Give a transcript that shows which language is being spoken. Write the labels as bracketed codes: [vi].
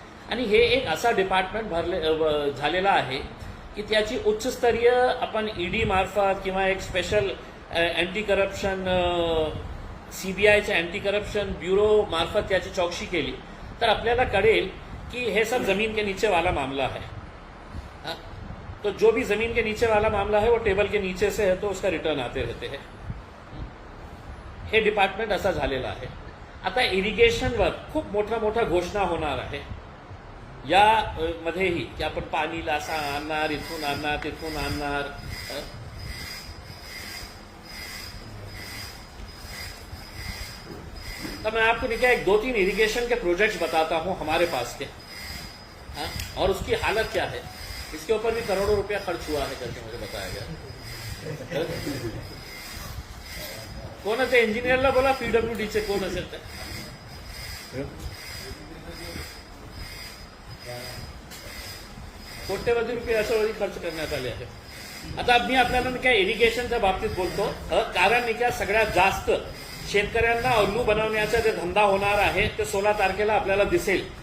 [mr] आणि हे एक असा डिपार्टमेंट झालेला आहे की त्याची उच्चस्तरीय आपण ED मार्फत किंवा एक special anti corruption CBIच्या anti corruption bureau मार्फत त्याची चौकशी केली तर आपल्याला कळेल कि हे [hi] सब जमीन के नीचे वाला मामला है. तो जो भी जमीन के नीचे वाला मामला है वो टेबल के नीचे से है तो उसका रिटर्न आते रहते हैं. [mr] हे डिपार्टमेंट असा झालेला आहे. आता इरिगेशनवर खूप मोठ्या घोषणा होणार आहे या मध्येही की आपण पाणी लासा आणणार, इथून आणणार, तिथून आणणार. [hi] तो मैं आपको देखिए एक 2-3 इरिगेशन के प्रोजेक्ट्स बताता हूं हमारे पास के, और उसकी हालत क्या है. इसके ऊपर भी करोड़ों रुपया खर्च हुआ है करके मुझे बताया गया. [mr] कोण ते इंजिनियरला बोला PWDचे कोण असेल ते, कोट्यवधी रुपये अशावधी खर्च करण्यात आले आहे. आता मी आपल्याला काय इरिगेशनच्या बाबतीत बोलतो कारण मी काय सगळ्यात जास्त शेतकऱ्यांना उल्लू बनवण्याचा जे धंदा होणार आहे ते 16 तारखेला आपल्याला दिसेल